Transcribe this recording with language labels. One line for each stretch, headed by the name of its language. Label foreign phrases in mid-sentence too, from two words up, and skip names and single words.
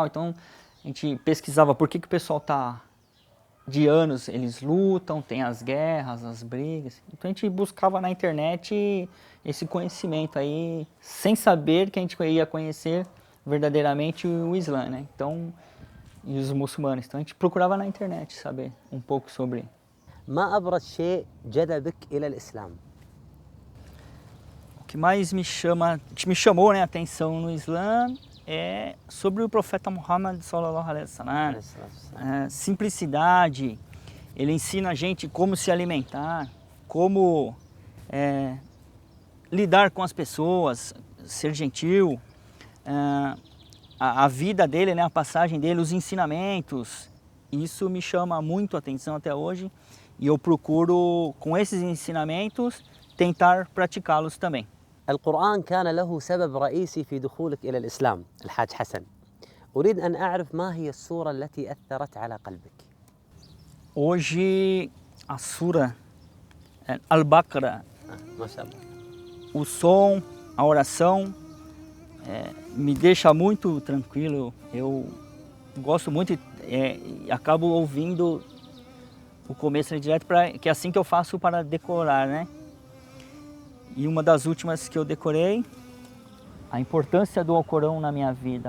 Portuguese: Então, a gente pesquisava por que o pessoal está... De anos eles lutam, tem as guerras, as brigas. Então a gente buscava na internet esse conhecimento aí, sem saber que a gente ia conhecer verdadeiramente o Islã, né? Então, e os muçulmanos. Então a gente procurava na internet saber um pouco sobre.
Arabic: ما أبرز شيء جذبك إلى الإسلام؟
Portuguese: O que mais me chamou, né, a atenção no Islã é sobre o profeta Muhammad
Arabic: صلى الله عليه وسلم.
Portuguese: Simplicidade. Ele ensina a gente como se alimentar, como lidar com as pessoas, ser gentil, a vida dele, né, a passagem dele, os ensinamentos. Isso me chama muito a atenção até hoje e eu procuro, com esses ensinamentos, tentar praticá-los também.
Arabic: القرآن كان له سبب رئيسي في دخولك إلى الإسلام الحاج حسن. أريد أن أعرف ما هي السورة التي أثرت على قلبك.
Portuguese: Hoje a sura Al-Baqarah,
Arabic: ما شاء الله.
Portuguese: O som, a oração me deixa muito tranquilo. Eu gosto muito e acabo ouvindo o começo direto, que é assim que eu faço para decorar, né? E uma das últimas que eu decorei, a importância do Alcorão na minha vida.